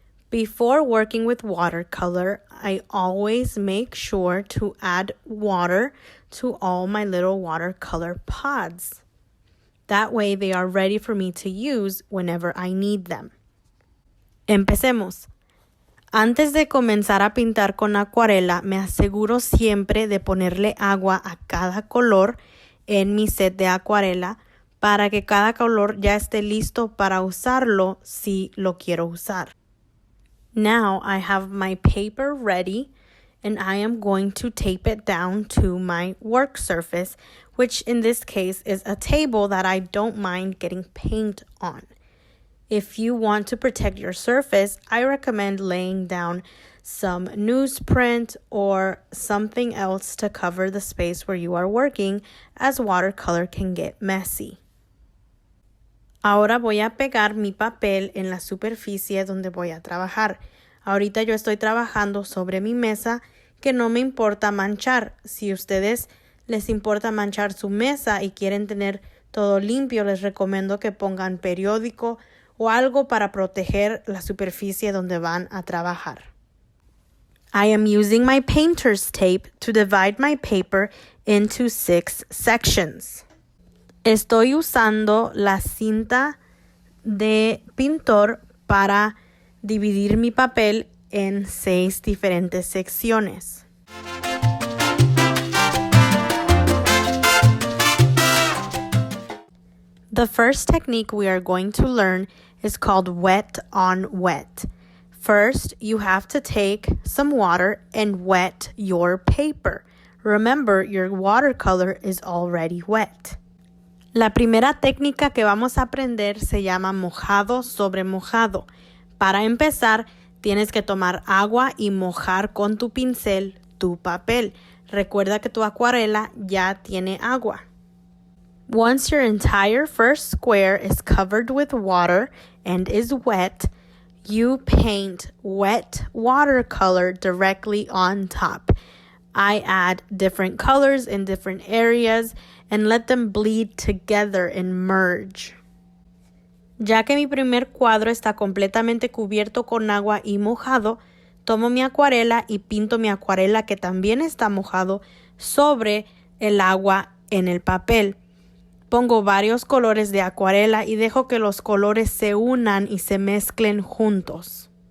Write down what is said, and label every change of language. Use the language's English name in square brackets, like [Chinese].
[English] Before working with watercolor, I always make sure to add water to all my little watercolor pods. That way they are ready for me to use whenever I need them. [Spanish] Empecemos. Antes de comenzar a pintar con acuarela, me aseguro siempre de ponerle agua a cada color en mi set de acuarela para que cada color ya esté listo para usarlo si lo quiero usar. [English] Now I have my paper ready and I am going to tape it down to my work surface, which in this case is a table that I don't mind getting paint on. If you want to protect your surface, I recommend laying down some newsprint or something else to cover the space where you are working, as watercolor can get messy. [Spanish] Ahora voy a pegar mi papel en la superficie donde voy a trabajar. Ahorita yo estoy trabajando sobre mi mesa que no me importa manchar. Si ustedes les importa manchar su mesa y quieren tener todo limpio, les recomiendo que pongan periódico o algo para proteger la superficie donde van a trabajar. [English] I am using my painter's tape to divide my paper into 6 sections. [Spanish] Estoy usando la cinta de pintor para dividir mi papel en 6 diferentes secciones. [English] The first technique we are going to learn is called wet on wet. First, you have to take some water and wet your paper. Remember, your watercolor is already wet. [Spanish] La primera técnica que vamos a aprender se llama mojado sobre mojado. Para empezar, tienes que tomar agua y mojar con tu pincel tu papel. Recuerda que tu acuarela ya tiene agua. [English] Once your entire first square is covered with water and is wet, you paint wet watercolor directly on top. I add different colors in different areas and let them bleed together and merge. [Spanish] Ya que mi primer cuadro está completamente cubierto con agua y mojado, tomo mi acuarela y pinto mi acuarela que también está mojado sobre el agua en el papel. Pongo varios colores de acuarela y dejo que los colores se unan y se mezclen juntos.